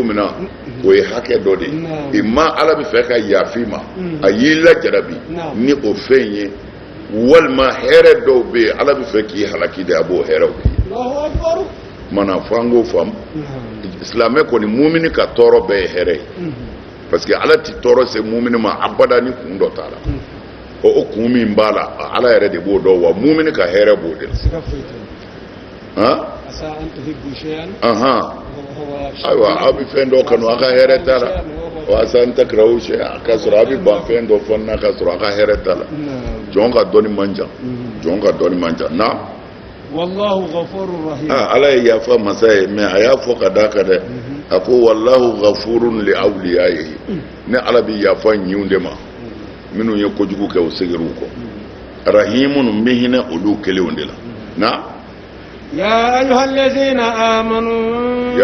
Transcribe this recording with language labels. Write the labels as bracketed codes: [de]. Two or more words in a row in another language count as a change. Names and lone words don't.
[bm] min na o ye hakɛ dɔ de ye i ma ala bɛ fɛ ka yafa i ma a y'i lajarabi ni o fɛn ye walima hɛrɛ dɔw bɛ yen ala bɛ fɛ k'i halaki de a b'o hɛrɛw kɛ mana fɔ an k'o faamu silamɛ kɔni mumini ka tɔɔrɔ bɛɛ ye hɛrɛ ye [fr] parce que [bm] ala ti tɔɔrɔ se mumini ma abada ni kun dɔ t'a la o kun min b'a la ala yɛrɛ de b'o dɔn wa mumini ka hɛrɛ b'o de la ayiwa aw bɛ fɛn dɔ kanu a ka hɛrɛ t'a la [ar] وعسى أن تكرهوا شيئا [bm] a ka sɔrɔ a bɛ ban fɛn dɔ fɔ n'a ka sɔrɔ a ka hɛrɛ t'a la jɔn ka dɔnni man jan jɔn ka dɔnni man jan na [ar] والله غفور رحيم [bm] ala ye yafa masa ye mais a y'a fɔ ka d'a kan dɛ a ko [ar] والله غفور لأوليائه [bm] ne ala bɛ yafa ɲinw de ma minnu ye kojugu kɛ o seginr'u kɔ rahimun bɛ hinɛ olu kelenw de la na [ar] يا أيها الذين آمنوا